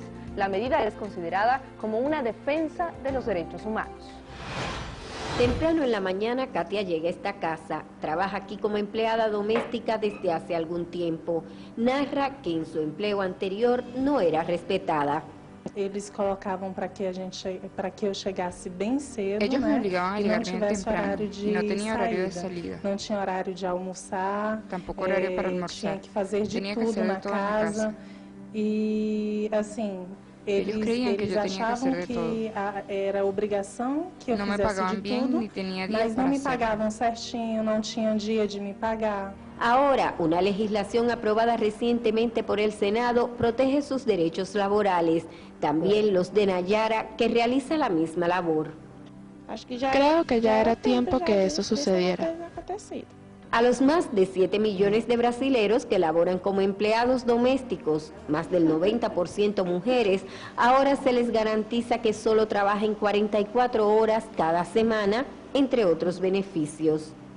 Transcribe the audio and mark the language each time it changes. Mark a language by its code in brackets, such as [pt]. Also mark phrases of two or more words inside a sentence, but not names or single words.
[es] La medida es considerada como una defensa de los derechos humanos. Temprano en la mañana, Katia llega a esta casa. Trabaja aquí como empleada doméstica desde hace algún tiempo. Narra que en su empleo anterior no era respetada. [pt] Eles colocavam para que eu chegasse bem cedo, [es] ellos me obligaban a llegar bien temprano y no tenía horario de salida. [pt] Não tinha horário de almoçar, [es] tampoco horario para almorzar. [pt] Tinha que fazer de [es] tenía [pt] tudo [es] que [pt] na casa. E assim, eles achavam que era obrigação que eu fizesse de tudo, mas não me pagavam certinho, não tinham dia de me pagar. [es] Ahora, una legislación aprobada recientemente por el Senado protege sus derechos laborales, también los de Nayara, que realiza la misma labor. Creo que ya era tiempo que eso sucediera. A los más de 7 millones de brasileros que laboran como empleados domésticos, más del 90% mujeres, ahora se les garantiza que solo trabajen 44 horas cada semana, entre otros beneficios.